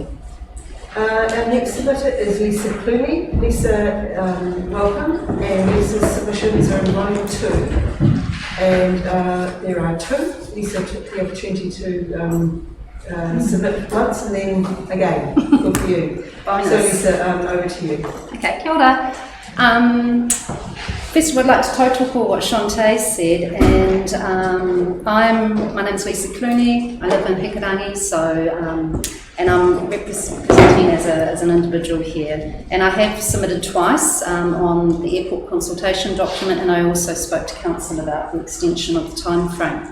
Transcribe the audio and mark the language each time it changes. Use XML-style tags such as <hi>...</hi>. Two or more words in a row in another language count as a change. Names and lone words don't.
<en>Our next submitter is Lisa Clooney. Lisa, welcome, and Lisa's submissions are in volume 2. And there are 2. Lisa took the opportunity to submit once and then again. Good for you. So Lisa, over to you.</en> <mi>Okay, kia ora.</mi> <en>First of all, I'd like to tautoko what Shantae said, and my name's Lisa Clooney. I live in Hikurangi, and I'm representing as an individual here. And I have submitted twice on the airport consultation document, and I also spoke to council about the extension of the time frame.</en>